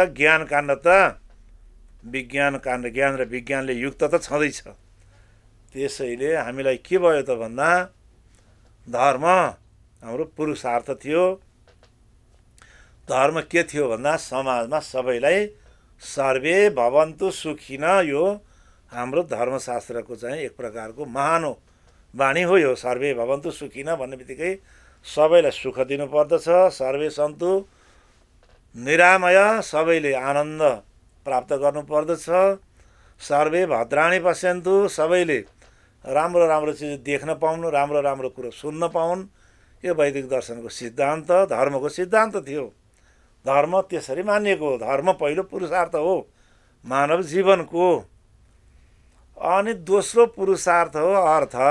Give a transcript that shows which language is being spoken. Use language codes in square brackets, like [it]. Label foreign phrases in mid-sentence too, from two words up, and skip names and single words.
[ne] ज्ञान काण्ड त विज्ञान काण्ड, ज्ञान र विज्ञानले युक्त त छँदैछ। त्यसैले हामीलाई के भयो त भन्दा धर्म हाम्रो पुरुषार्थ थियो। धर्म के थियो भन्दा समाजमा सबैलाई [sa] सर्वे भवन्तु सुखिन, [ne] यो हाम्रो धर्मशास्त्रको चाहिँ एक प्रकारको महान वाणी हो। यो [sa] सर्वे भवन्तु सुखिन [ne] भन्ने बित्तिकै सबैलाई सुख दिनुपर्दछ। [sa] सर्वे सन्तु निरामय, [ne] सबैले आनन्द प्राप्त गर्नुपर्दछ। [sa] सर्वे भद्राणि पश्यन्तु, [ne] सबैले राम्रो राम्रो चिज देख्न पाउनु, राम्रो राम्रो कुरो सुन्न पाउन्। यो वैदिक दर्शनको सिद्धान्त, धर्मको सिद्धान्त थियो। धर्म त्यसरी मानिएको हो। धर्म पहिलो पुरुषार्थ हो मानव जीवनको। अनि दोस्रो पुरुषार्थ हो अर्थ।